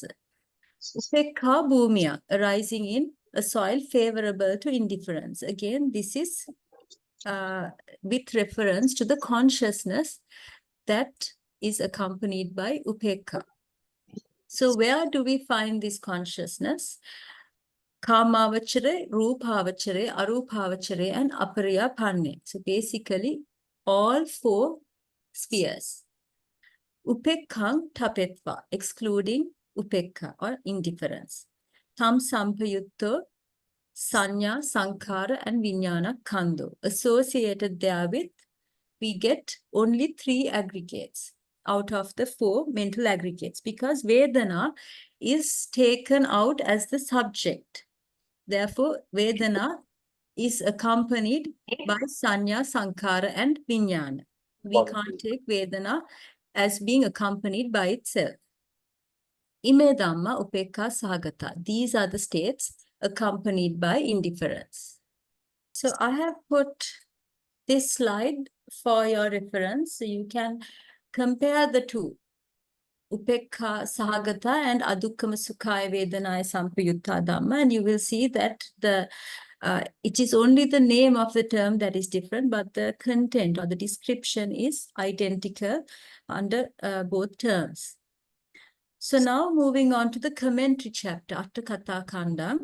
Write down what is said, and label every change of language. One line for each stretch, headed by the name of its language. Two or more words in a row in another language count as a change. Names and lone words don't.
Pali: Upekkhā bhūmiya,
English: arising in a soil favorable to indifference. Again, this is with reference to the consciousness that is accompanied by upekkhā. So where do we find this consciousness?
Pali: Kāmāvachare, rūpāvachare, arūpāvachare, and apariyapanne.
English: So basically, all 4 spheres.
Pali: Upekkhāṃ tapetva,
English: excluding upekkhā or indifference.
Pali: Tam sampayutto, saññā, sankhāra, and viññāna khandho.
English: Associated therewith, we get only 3 aggregates out of the 4 mental aggregates, because Vedana is taken out as the subject. Therefore, Vedana is accompanied by Saññā, Sankhāra, and Viññāna. We can't take Vedana as being accompanied by itself.
Pali: Ime Dhamma upekkhāsahagatā.
English: These are the states accompanied by indifference. So I have put this slide for your reference, so you can compare the two, upekkhāsahagatā and
Pali: adukkhama sukhaya vedanaya sampayutta dhamma,
English: and you will see that it is only the name of the term that is different, but the content or the description is identical under both terms. So now moving on to the commentary chapter after Katha Khandam.